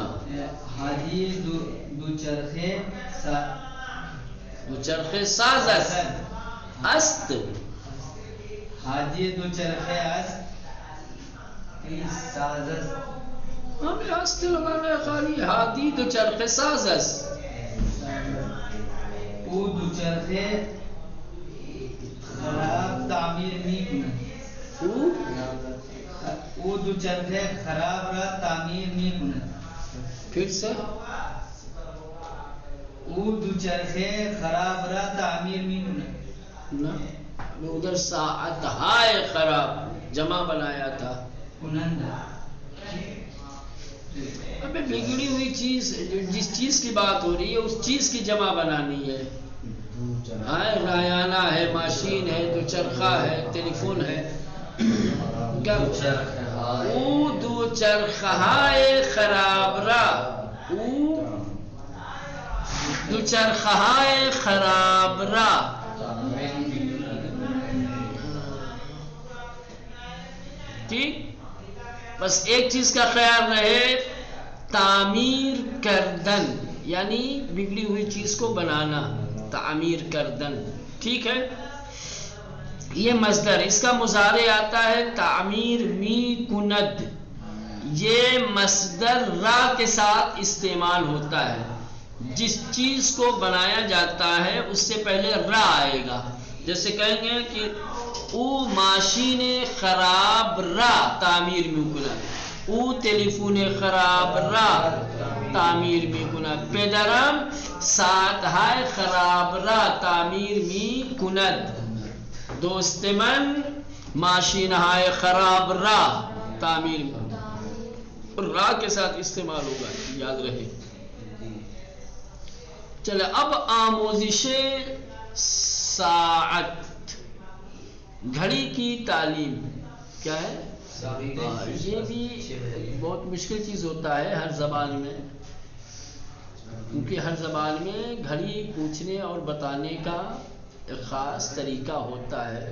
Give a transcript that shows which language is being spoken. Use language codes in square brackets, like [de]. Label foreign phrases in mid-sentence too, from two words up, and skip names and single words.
[fa] ہادی دوچرخے دوچرخے ساز است. ہادی دوچرخے ساز است. [ur] ہمیں است لگانا ہے خالی. [fa] ہادی دوچرخے ساز است. او دوچرخے خراب تعمیر می کند. او دوچرخے خراب را تعمیر می کند. [ur] پھر سے [fa] او دوچرخے خراب را تعمیر می کند. [ur] نا ادھر [fa] ساعت ہائے خراب [ur] جمع بنایا تھا. [fa] کنند. [ur] ابھی بگڑی ہوئی چیز جس چیز کی بات ہو رہی ہے اس چیز کی جمع بنانی ہے. ہائے رایانہ ہے، ماشین ہے، دوچرخہ ہے، ٹیلی فون ہے. [fa] او دوچرخہائے خراب را. او دوچرخہائے خراب را. [ur] ٹھیک. بس ایک چیز کا خیال رہے، [fa] تعمیر کردن [ur] یعنی بگڑی ہوئی چیز کو بنانا. [fa] تعمیر کردن. [ur] ٹھیک ہے. یہ مصدر، اس کا مضارع آتا ہے [fa] تعمیر می کند. [ur] یہ مصدر را کے ساتھ استعمال ہوتا ہے. جس چیز کو بنایا جاتا ہے اس سے پہلے را آئے گا. جیسے کہیں گے کہ [fa] او ماشین خراب را تعمیر می کند. او ٹیلیفون خراب را تعمیر می کند. پدرم ساعت های خراب را تعمیر می کند. دوست من ماشین های خراب را تعمیر می کند. [ur] را کے ساتھ استعمال ہوگا، یاد رہے. چلے اب [fa] آموزش ساعت، [ur] گھڑی کی تعلیم کیا ہے؟ یہ بھی بہت مشکل چیز ہوتا ہے ہر زبان میں، کیونکہ ہر زبان میں گھڑی پوچھنے اور بتانے کا ایک خاص طریقہ ہوتا ہے.